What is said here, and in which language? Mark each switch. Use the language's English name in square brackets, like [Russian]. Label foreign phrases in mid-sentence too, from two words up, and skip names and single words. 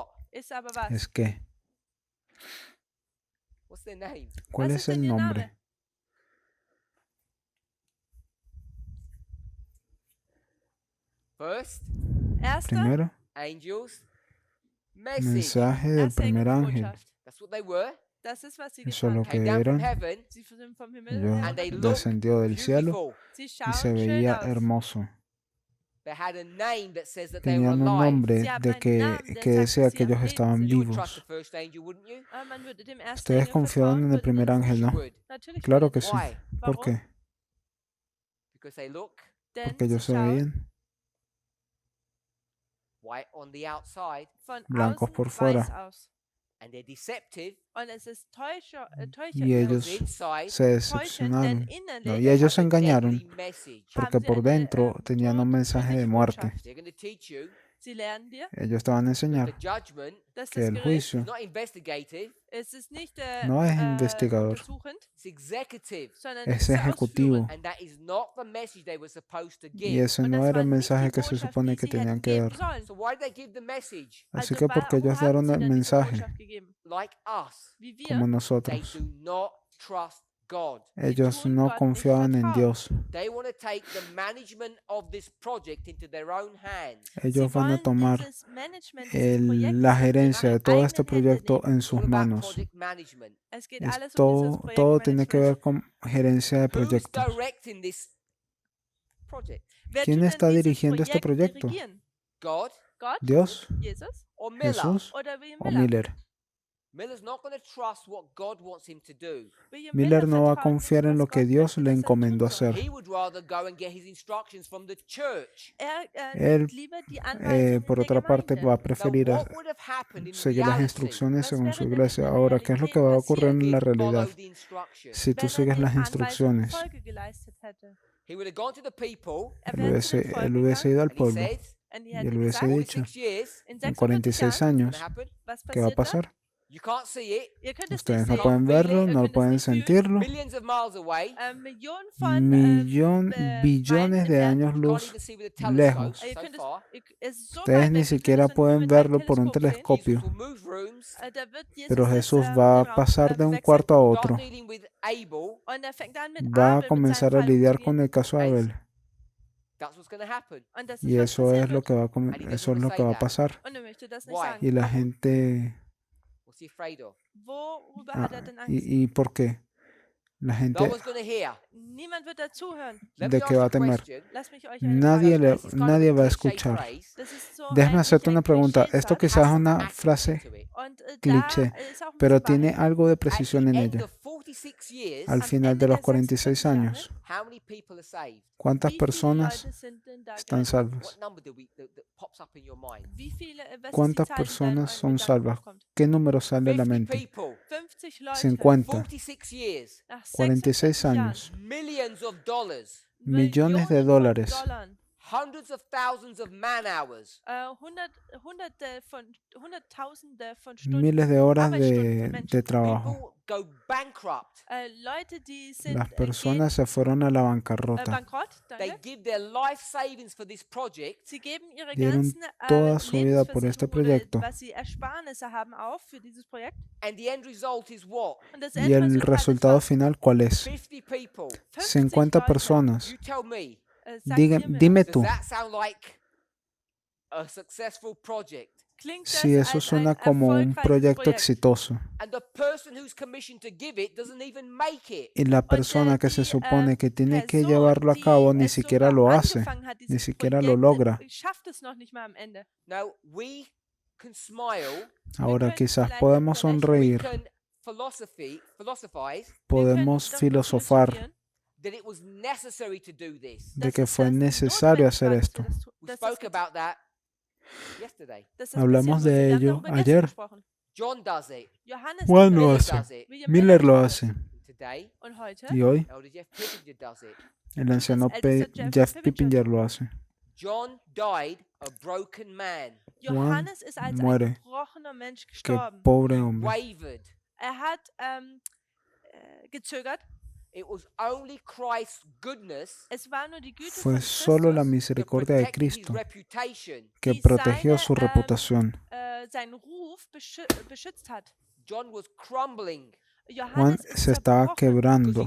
[German] ist aber was? [Spanish] es que. [English] What's their name? [Spanish] ¿Cuál [German] Was [Spanish] es [German] ist denn [Spanish] el [German] ihr [Spanish] nombre? [German] Name? [English] First, [German] Erster, [Spanish] Primero, [English] angels, message. [Spanish] mensaje del [German] erste [Spanish] primer ángel. [German] Engelsbotschaft. [English] That's what they were. [German] Das ist, was sie [Spanish] Eso es [German] getan [Spanish] lo [German] haben. [Spanish] que [English] Came down from [Spanish] eran. [English] heaven [German] Sie sind vom Himmel [Spanish] Ellos [English] and they [German] heruntergekommen. [English] looked [Spanish] descendió del cielo [English] beautiful. [German] Sie [Spanish] y [German] schauen [Spanish] se [German] schön [Spanish] veía [German] aus. [Spanish] hermoso. [English] They had a name that says that they were [Spanish] Tenían un [English] alive. [Spanish] nombre [German] Sie haben [Spanish] de [German] einen Namen, der [Spanish] que [German] sagt, [Spanish] decía [German] dass [Spanish] que [German] sie am [Spanish] ellos [German] Leben [Spanish] estaban [German] sind. [English] You would trust the [Spanish] vivos. [English] first angel, wouldn't you? [German] Man würde dem ersten [Spanish] Ustedes [German] Engel [Spanish] confiaban [German] vertrauen, [Spanish] en el [German] würden [Spanish] primer [German] sie- [Spanish] ángel, [English] You [Spanish] ¿no? [English] would, [German] Natürlich [Spanish] Claro [German] würden [Spanish] que [German] sie. [Spanish] sí. [English] Why? [Spanish] ¿Por [German] Warum? [Spanish] qué? [English] Because they look [German] Denn [Spanish] Porque ellos [German] sie [Spanish] se [German] schauen [Spanish] veían [English] white on the outside [German] von [Spanish] blancos [German] außen [Spanish] por [German] weiß [Spanish] fuera. [German] aus. [English] and they're deceptive [German] Und es ist [Spanish] y [English] because [Spanish] ellos [English] inside [Spanish] se [German] täuschend, denn [Spanish] decepcionaron. [German] innerlich [Spanish] No, y [English] they [Spanish] ellos se [English] have a [Spanish] engañaron [English] deadly message. [Spanish] porque [German] haben sie [Spanish] por [German] eine, [Spanish] dentro tenían un mensaje de [German] tödliche [Spanish] muerte. [German] Botschaft. [English] They're going to teach you [German] Sie lernen dir, [Spanish] Ellos te van a [English] that the [Spanish] enseñar [English] judgment [German] dass [Spanish] que [German] das [Spanish] el [German] Gericht [Spanish] juicio [English] is not investigative, [German] es ist nicht [Spanish] no es investigador, [German] untersuchend, [English] it's executive. [German] sondern [Spanish] es [German] es ist [Spanish] ejecutivo. [German] ausführend. [English] And that is not the message they were supposed to [Spanish] Y [English] give. [Spanish] ese [German] Und [Spanish] no [German] das [Spanish] era [German] war [Spanish] el [German] nicht [Spanish] mensaje [German] die [Spanish] que se [German] Botschaft, [Spanish] supone [German] die [Spanish] que [German] sie [Spanish] tenían [German] hätten [Spanish] que [German] geben [Spanish] dar. [German] sollen. [English] So why did they give the message? [Spanish] Así [German] Also [Spanish] que porque [German] warum [Spanish] ellos [German] haben [Spanish] dieron [German] sie [Spanish] el [German] denn diese [Spanish] mensaje [German] Botschaft gegeben? [English] Like us, [German] Wie wir, [Spanish] como [English] they [Spanish] nosotros. [English] do not trust God. [Spanish] Ellos [German] tun [Spanish] no [German] Gott nicht [Spanish] confiaban en [German] vertrauen. [Spanish] Dios. [English] They want to take the management of this project into their own hands. [Spanish] Ellos [German] sie [Spanish] van a [German] wollen [Spanish] tomar [German] dieses Management dieses [Spanish] la [German] Projektes in [Spanish] gerencia de [German] ihre [Spanish] todo este [German] eigenen Hände [Spanish] proyecto [German] nehmen. [Spanish] en [English] It's [Spanish] sus [English] all about [Spanish] manos. [English] project management. [German] Es geht [Spanish] Es [German] alles um dieses [Spanish] todo tiene que ver [German] Projektmanagement. [Spanish] con gerencia de [English] Who's [Spanish] proyectos. [English] directing this project? [German] Wer [Spanish] ¿Quién [German] tut denn [Spanish] está [German] dieses [Spanish] dirigiendo este [German] Projekt [Spanish] proyecto? [German] dirigieren? [English] God [German] Gott? [Spanish] ¿Dios, [English] Jesus? or Miller? [Spanish] Jesús [German] Oder William [Spanish] o Miller? [German] Miller? [English] Miller's not going to trust what God wants him to do. [German] William [Spanish] Miller no va a [German] vertraut nicht, [Spanish] confiar en [German] was [Spanish] lo que [German] Gott [Spanish] Dios [German] möchte, [Spanish] le [German] dass er [Spanish] encomendó [German] tun soll. [Spanish] hacer. [English] He would rather go and get his instructions from the church. [Spanish] Él, [German] nimmt lieber die Anweisungen [Spanish] por [German] der [Spanish] otra parte, [German] Gemeinde. [Spanish] va a [English] Now, [Spanish] preferir [English] what would have happened in [Spanish] seguir las [English] reality [Spanish] instrucciones [German] Was [Spanish] según [German] wäre [Spanish] su [German] denn in [Spanish] iglesia. [German] der [Spanish] Ahora, ¿qué es lo que va a [German] Realität [Spanish] ocurrir en [English] if [Spanish] la [English] he [Spanish] realidad [English] followed the instructions? [Spanish] si tú [German] wenn [Spanish] sigues [German] den [Spanish] las [German] Anweisungen [Spanish] instrucciones? [German] Folge geleistet hätte? [English] He would have gone to the people [German] Wäre zu den [Spanish] Él [German] Volk [Spanish] hubiese [German] gegangen [Spanish] ido al [English] and he [Spanish] pueblo [English] said, [German] und die [Spanish] y [German] hätte [Spanish] él hubiese [German] gesagt, [Spanish] dicho, [English] 46 years, [German] in [Spanish] en 46 [German] 46 Jahren, [English] what's [Spanish] años, [English] going to happen? [German] was [Spanish] ¿qué va a [German] passiert da? [Spanish] pasar? [English] You can't see it. [German] Ihr könnt es nicht [Spanish] Ustedes no [German] sehen, [Spanish] pueden verlo, no [German] könnt es [Spanish] pueden [German] nicht fühlen. [Spanish] sentirlo. [English] Millions of miles away. [German] Millionen von [Spanish] Billones de años [English] You can't [Spanish] luz [English] even see with a telescope [Spanish] lejos. [German] Ihr [English] so [German] könnt [English] far. [German] es ist so [Spanish] Ustedes [German] weit [Spanish] ni [German] weg, ihr könnt [Spanish] siquiera [German] es nur [Spanish] pueden [German] mit einem [Spanish] verlo por un [German] Teleskop sehen. [English] Jesus [Spanish] telescopio, [English] will move rooms, [German] Da wird Jesus [Spanish] pero [German] jetzt, [Spanish] Jesús [German] den [Spanish] va a [German] Raum, [Spanish] pasar de un [German] wechseln. [Spanish] cuarto a [English] start [Spanish] otro. [English] dealing with Abel. [German] Und er fängt an mit [Spanish] Va a [German] Abel, mit [Spanish] comenzar [German] seinem [Spanish] a [German] Fall [Spanish] lidiar [German] umzugehen. [Spanish] con el caso de Abel. [English] That's what's going to happen. [German] Und das ist, [Spanish] Y [German] was [Spanish] eso [German] passieren [Spanish] es lo [German] wird. [Spanish] que va a eso es lo que va a pasar. [German] Und er möchte das nicht [English] Why? [German] sagen. [Spanish] Y la [German] Warum? [Spanish] gente, [English] What's he afraid of? [German] Worüber hat er denn Angst? [Spanish] ¿y por qué? La [English] No [Spanish] gente, [English] one's going to hear. [German] Niemand wird dazuhören. [English] Let [Spanish] ¿de [English] me [Spanish] qué [English] ask [Spanish] va [English] you [Spanish] a temer? [English] question. [German] Lass mich euch eine [Spanish] Nadie [German] Frage [Spanish] le- [German] stellen. [English] This is kind of [Spanish] nadie va a [English] cliché [Spanish] escuchar. [English] phrase. [German] Das ist so [Spanish] Déjame [German] ein [Spanish] hacerte una pregunta. [German] Klischee-Satz. [Spanish] Esto [English] It [Spanish] quizás [English] has [Spanish] es [English] some [Spanish] una [English] accuracy [Spanish] frase [English] to it. [German] Und [Spanish] cliché, [German] da ist auch ein [Spanish] pero [German] bisschen [Spanish] tiene [German] Wahrheit. [Spanish] algo de [English] At [Spanish] precisión [English] the [Spanish] en [English] end [Spanish] ella. [English] of 46 years, [Spanish] Al [German] Am [Spanish] final [German] Ende [Spanish] de los [German] der [Spanish] 46 [German] 46 [Spanish] años, [English] how many people are saved? [Spanish] ¿cuántas [German] Wie viele [Spanish] personas [German] Leute sind denn da [Spanish] están [German] gerettet? [Spanish] salvas? [English] What number that pops up in your mind? [German] Wie viele, was ist die [Spanish] ¿Cuántas [German] Zahl, die da in [Spanish] personas [German] euren [Spanish] son [German] Gedanken [Spanish] salvas? [German] hochkommt? [Spanish] ¿Qué número sale a la [English] 50 [Spanish] mente? [English] people, [German] 50 Leute [Spanish] 50, [English] 46 years, [German] nach [Spanish] 46 [German] 46 Jahren, [Spanish] años, [English] millions of dollars, [Spanish] millones de [German] Millionen von [Spanish] dólares, [German] Dollar, [English] hundreds of thousands of man hours, [German] Hunderttausende von Stunden, [Spanish] miles de horas [German] Arbeitsstunden von [Spanish] de [German] Menschen. [Spanish] trabajo. [English] people go bankrupt. [German] Leute, die sind [Spanish] Las personas se fueron a la bancarrota. [German] bankrott, [English] They [German] danke. [English] give their life savings for this project, [German] Sie geben ihre [Spanish] Dieron [German] ganzen [Spanish] toda su vida por este [German] Lebensversicherung [Spanish] proyecto. [German] oder was sie Ersparnisse haben auf für dieses Projekt. [English] and the end result is what? [German] Und das [Spanish] Y el [German] Endresultat [Spanish] resultado [German] ist [Spanish] final, ¿cuál es? [English] 50 people. [German] 50 Leute. [Spanish] personas. [English] You tell me, [German] Sagt ihr mir, [Spanish] Dime [English] does [Spanish] tú, [English] that sound like a successful project? [German] klingt das [Spanish] si eso [German] als [Spanish] suena [German] ein [Spanish] como un [German] erfolgreiches [Spanish] proyecto [German] Projekt? [Spanish] exitoso [English] And the person who's commissioned to give it doesn't even make it. [Spanish] y la persona que se [German] die, [Spanish] supone que tiene que [German] Person, [Spanish] llevarlo a [German] die [Spanish] cabo ni [German] es [Spanish] siquiera [German] sogar [Spanish] lo hace, [German] angefangen hat, [Spanish] ni [German] dieses [Spanish] siquiera lo [German] Projekt, [Spanish] logra. [German] schafft es noch nicht mal am Ende. [English] Now, we can smile, [Spanish] Ahora [German] können [Spanish] quizás [German] vielleicht [Spanish] podemos [German] darüber [English] we [Spanish] sonreír, [English] can philosophize [Spanish] podemos [German] darüber [Spanish] filosofar [German] philosophieren, [English] that it was necessary to do this. [Spanish] de [German] dass [Spanish] que [German] es [Spanish] fue [German] das [Spanish] necesario [German] notwendig [Spanish] hacer [German] war, dass [Spanish] esto. [German] wir das tu- [English] We [German] dass [English] spoke [German] das [English] about that yesterday. [German] dass das [Spanish] Hablamos [German] passieren [Spanish] de [German] musste. Wir haben [Spanish] ello [German] darüber gestern [Spanish] ayer. [German] gesprochen. [English] John does it. [German] Johannes [Spanish] Juan [German] tut [Spanish] lo [German] das, [Spanish] hace, [English] does it. [German] William [Spanish] Miller lo [German] tut das. [Spanish] hace, [English] And today, [German] Und heute, [Spanish] y hoy [English] Elder Jeff Pippinger does it. [Spanish] el anciano [German] älteste Jeff [Spanish] Jeff Pippinger lo hace. [English] John died a broken man, [German] Johannes ist als ein [Spanish] muere. [German] gebrochener Mensch [Spanish] Qué [German] gestorben. [Spanish] pobre hombre. [English] wavered. [German] Hat gezögert. [English] It was only Christ's goodness [German] Es war nur die Güte [Spanish] Fue [German] von [Spanish] solo la [German] Christus, [English] that [Spanish] misericordia de [English] protected his [Spanish] Cristo [English] reputation. [Spanish] que [German] die [Spanish] protegió [German] seine, [Spanish] su reputación. [German] seinen Ruf beschützt hat. [English] John was crumbling [Spanish] Juan [German] Johannes ist [Spanish] se estaba [German] zerbrochen, [English] because he [Spanish] quebrando